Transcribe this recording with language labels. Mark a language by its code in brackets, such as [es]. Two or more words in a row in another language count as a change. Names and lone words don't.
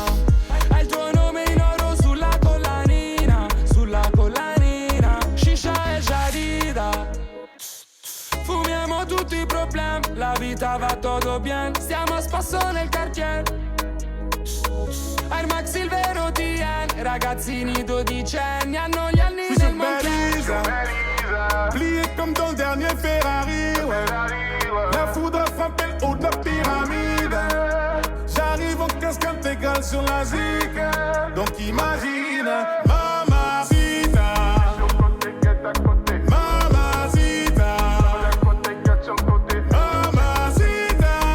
[it] Hai il tuo nome in oro sulla collanina, sulla collanina. [ar] Shisha e Jadida. [it] Fumiamo tutti i problemi, la vita va tutto bien. Stiamo a spasso nel quartier. Air Max il vero TN, ragazzini dodicenni hanno gli anni del [fr] Belize, plié comme dans le dernier Ferrari, ouais. La foudre a frappé le haut de la pyramide. J'arrive en casque intégral sur la zik. Donc imagine, mamacita. [es] Mamacita. Mamacita.